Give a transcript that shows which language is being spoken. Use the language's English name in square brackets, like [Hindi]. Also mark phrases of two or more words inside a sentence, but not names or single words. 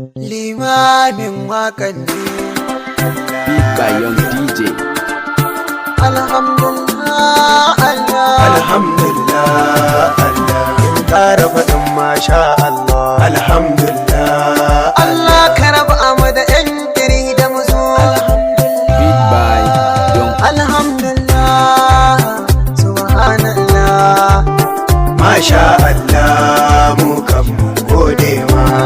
[Hausa] Limamin waƙan ne. [English] Beat by Young D J. [Arabic] Alhamdulillah, Allah. Alhamdulillah, Allah. [Hausa] In ƙara faɗin [Arabic] masha Allah. Alhamdulillah, Allah [Hausa] ka raba mu da yan kiri da mu zo. [English] Beat by Young. [Arabic] Alhamdulillah, subhanallah. Masha Allah, [Hausa] mu kan mu gode ma.